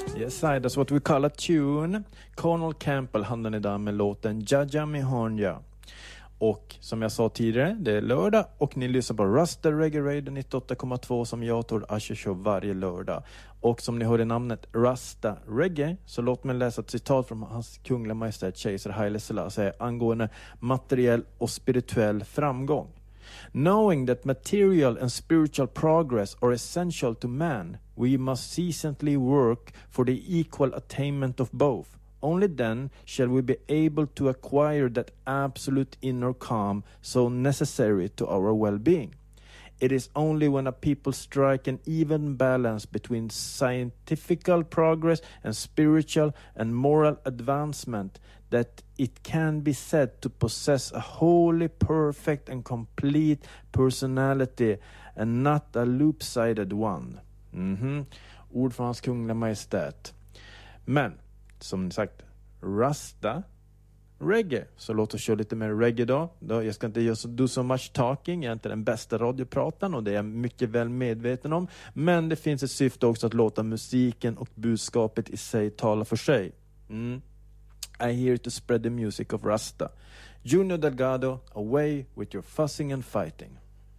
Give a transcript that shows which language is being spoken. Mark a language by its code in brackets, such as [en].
[en] side, that's what we call a tune. [sv] Colonel Campbell handlar idag med låten Jaja Mihonja. Och som jag sa tidigare, det är lördag och ni lyssnar på Ruster Reggae Radio 98,2 som jag tror Asher kör varje lördag. Och som ni hörde namnet Rasta Reggae, så låt mig läsa ett citat från hans kungliga majestät Kejsar Haile Selassie angående materiell och spirituell framgång. [en] Knowing that material and spiritual progress are essential to man, we must ceaselessly work for the equal attainment of both. Only then shall we be able to acquire that absolute inner calm so necessary to our well-being. It is only when a people strike an even balance between scientific progress and spiritual and moral advancement that it can be said to possess a wholly perfect and complete personality and not a loop-sided one. Mm-hmm. [sv] Ord från hans kungliga majestät. Men, som sagt, rasta reggae. Så låt oss köra lite mer reggae då. Jag ska inte göra so much talking. Jag är inte den bästa radiopratan och det är jag mycket väl medveten om. Men det finns ett syfte också att låta musiken och budskapet i sig tala för sig. Mm. [en] I'm here to spread the music of Rasta. Junior Delgado, away with your fussing and fighting.